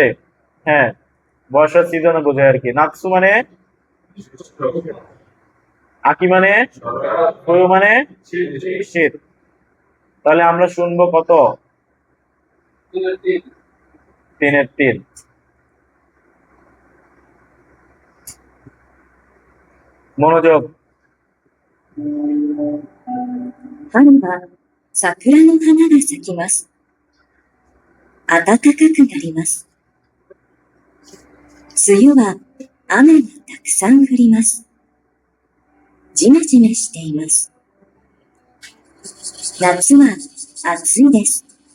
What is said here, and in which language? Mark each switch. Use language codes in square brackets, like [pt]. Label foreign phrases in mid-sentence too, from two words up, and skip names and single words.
[bn] হ্যাঁ, বর্ষার সিজনে বোঝায় আর কি। নাৎসু মানে আকি, মানে সুয়ো মানে শীত। তাহলে আমরা শুনবো কত? 3-এর 3। মনোযোগ। [ja] 春は桜の花が咲きます。暖かくなります。梅雨は雨がたくさん降ります。じめじめしています。夏は暑いです。